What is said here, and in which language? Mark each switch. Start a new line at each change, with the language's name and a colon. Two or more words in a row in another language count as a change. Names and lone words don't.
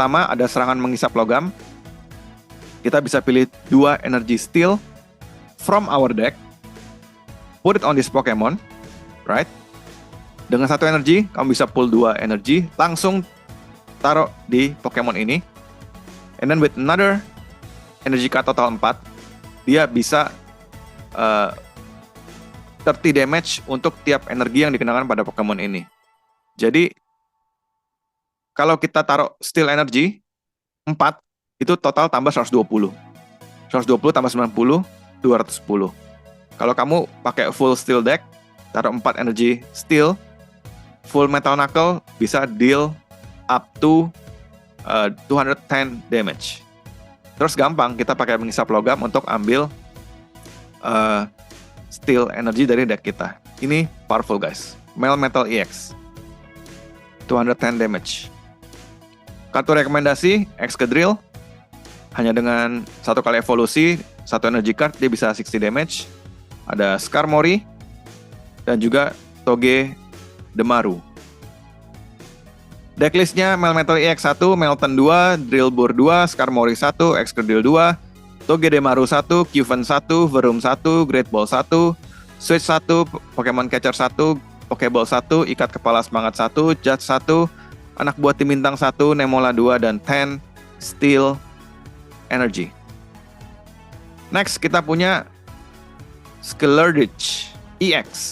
Indonesian: Jadi pertama ada serangan menghisap logam, kita bisa pilih 2
English: energy steel from our deck, put it on this Pokemon, right?
Indonesian: Dengan 1 energy, kamu bisa pull 2 energy, langsung taruh di Pokemon ini.
English: And then with another energy card total 4,
Indonesian: dia bisa 30 damage untuk tiap energi yang dikenakan pada Pokemon ini. Jadi, kalau kita taruh
English: steel energy
Indonesian: 4, itu total tambah 120. 120 tambah 90, 210. Kalau kamu pakai
English: full steel deck,
Indonesian: taruh 4
English: energy steel,
Indonesian: full metal knuckle bisa
English: deal up to 210 damage.
Indonesian: Terus gampang, kita pakai mengisap logam untuk ambil
English: steel energy
Indonesian: dari deck kita. Ini
English: powerful guys.
Indonesian: Melmetal EX 210 damage. Kartu rekomendasi Excadrill, hanya dengan 1 kali evolusi, 1
English: energy card,
Indonesian: dia bisa 60 damage. Ada Skarmory dan juga Togedemaru. Decklistnya Melmetal EX 1, Melton 2, Drillbur 2, Skarmory 1, Excadrill 2, Togedemaru 1, Cubone 1, Verum 1, Great Ball 1, Switch 1, Pokemon Catcher 1, Pokeball 1, Ikat Kepala Semangat 1, Judge 1, Anak Buah Tim Bintang 1, Nemola 2, dan 10 Steel Energy. Next, kita punya Skeledirge EX.